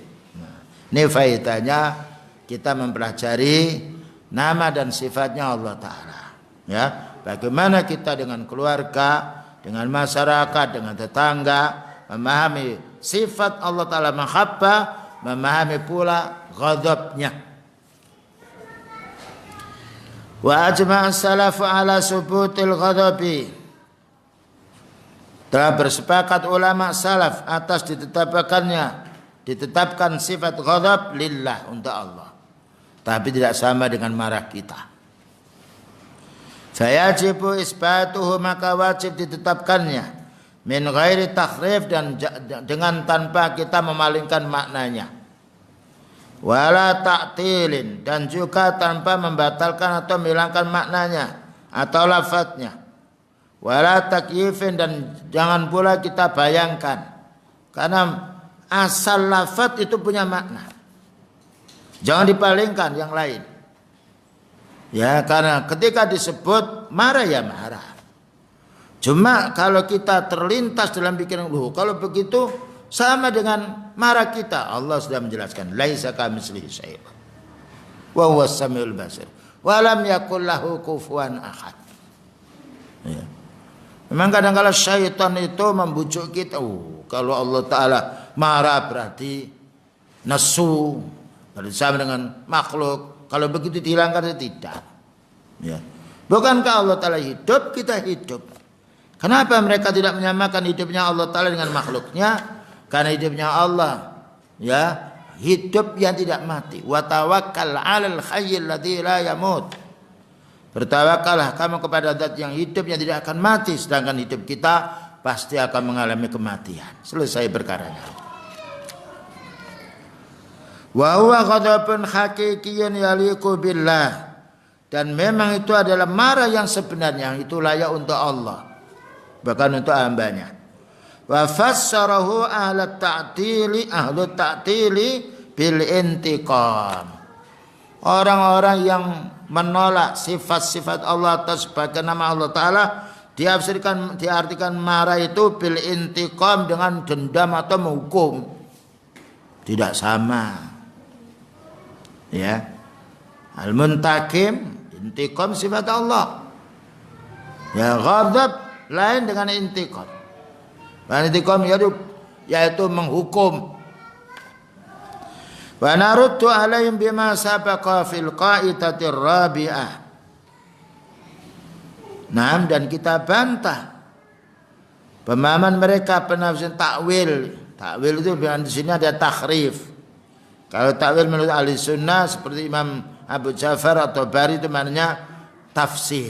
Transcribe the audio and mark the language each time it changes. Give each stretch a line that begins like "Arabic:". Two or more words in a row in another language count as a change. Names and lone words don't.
Indonesian: Ini faedahnya kita mempelajari nama dan sifatnya Allah Ta'ala. Ya, bagaimana kita dengan keluarga, dengan masyarakat, dengan tetangga, memahami sifat Allah Ta'ala mahabbah, memahami pula ghadabnya.
Arabic: وأجمع السلف على ثبوت الغضب.
Indonesian: Telah bersepakat ulama salaf atas ditetapkan sifat
Arabic: غضب لله,
Indonesian: untuk Allah. Tapi tidak sama dengan marah kita.
Arabic: فيجب إثباته,
Indonesian: maka wajib ditetapkannya.
Arabic: من غير تحريف,
Indonesian: dan dengan tanpa kita memalingkan maknanya.
Arabic: ولا تعطيل,
Indonesian: dan juga tanpa membatalkan atau menghilangkan maknanya atau lafadznya.
Arabic: ولا تكييف,
Indonesian: dan jangan pula kita bayangkan. Karena asal lafadz itu punya makna. Jangan dipalingkan yang lain. Ya, karena ketika disebut marah ya marah. Cuma kalau kita terlintas dalam pikiran, kalau begitu sama dengan marah kita. Allah sudah menjelaskan,
Arabic: ليس كمثله شيء', وهو السميع البصير، ولم يكن له كفوا أحد.
Indonesian: Ya. Memang kadang-kadang syaitan itu membujuk kita. Kalau Allah Ta'ala marah berarti nasu, bersama dengan makhluk. Kalau begitu dihilangkan, tidak. Ya. Bukankah Allah Ta'ala hidup, kita hidup? Kenapa mereka tidak menyamakan hidupnya Allah Ta'ala dengan makhluknya? Karena hidupnya Allah, ya, hidup yang tidak mati.
Arabic: وتوكل على الحي الذي لا يموت.
Indonesian: Bertawakallah kamu kepada zat yang hidup yang tidak akan mati, sedangkan hidup kita pasti akan mengalami kematian. Selesai perkaranya.
Arabic: وهو غضب حقيقي يليق بالله,
Indonesian: dan memang itu adalah marah yang sebenarnya, yang itu layak untuk Allah, bahkan untuk hambanya.
Arabic: وفسره أهل التعطيل بالانتقام.
Indonesian: Orang-orang yang menolak sifat-sifat Allah atas sebagai nama Allah Ta'ala diartikan marah itu
Arabic: بالانتقام,
Indonesian: dengan dendam atau menghukum. Tidak sama. Ya, al-muntaqim, intiqam sifat Allah. Ya, ghadab lain dengan intiqam. Intiqam yaitu menghukum.
Arabic: ونرد عليهم بما سبق في القاعدة الرابعة.
Indonesian: Nah, dan kita bantah pemahaman mereka penafsiran takwil. Takwil itu di sini ada takhrif. Kalau takwil menurut ahli sunnah seperti Imam Abu Ja'far atau Bari itu maknanya tafsir.